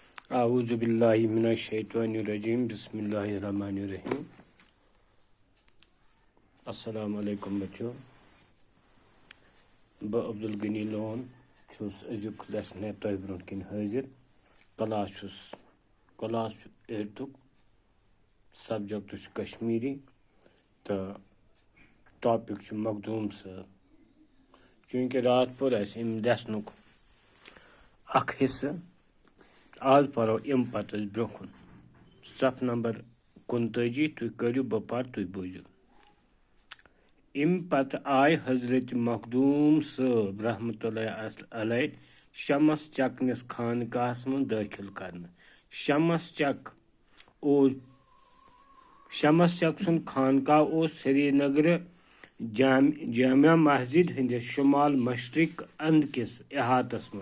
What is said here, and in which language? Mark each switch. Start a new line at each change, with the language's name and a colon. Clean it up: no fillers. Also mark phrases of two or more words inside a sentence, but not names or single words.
Arabic: أعوذ بالله من الشيطان الرجيم بسم الله الرحمن الرحيم.
Kashmiri: अस्सलाम वालेकुम बच्चों। बह अब्दुल गनी लोन छुस अजुक लेसन तोह ब्रोह किन हाजिर। क्लास 8 सब्जेक्ट कश्मीरी तो टॉपिक मखदूम साहब। चूँकि रात पोर लेसन हिस्सा आज पढ़ो अम पे ब्रोह सफ नंबर 39 तुम करो बह पर तुम बूझो। अम पे आय हजरत मखदूम साहब
Arabic: رحمة الله عليه
Kashmiri: शमस चक निस खानकाहस मं दाखिल करने। शमस चक सुन खानकाह श्रीनगर जामिया मस्जिद हंदिस शुमाल मशरिक अंद किस अहातस मं।